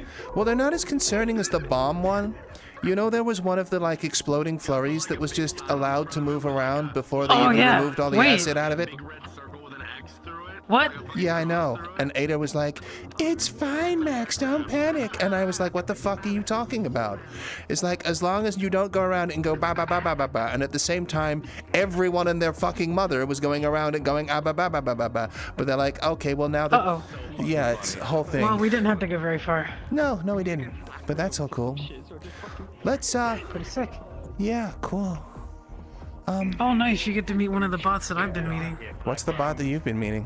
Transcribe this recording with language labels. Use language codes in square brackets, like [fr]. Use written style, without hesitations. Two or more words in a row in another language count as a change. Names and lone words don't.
[en] Well, they're not as concerning as the bomb one. There was one of the like exploding flurries that was just allowed to move around before they even removed all the acid out of it. What? Yeah, I know. And Ada was like, "It's fine, Max, don't panic." And I was like, "What the fuck are you talking about?" It's like, as long as you don't go around and go ba ba ba ba ba ba, and at the same time, everyone and their fucking mother was going around and going ah ba ba ba ba ba ba. But they're like, okay, well now that, yeah, it's a whole thing. Well, we didn't have to go very far. No, we didn't. But that's all cool. Let's Pretty sick. Yeah, cool. Oh, nice. You get to meet one of the bots that I've been meeting. What's the bot that you've been meeting?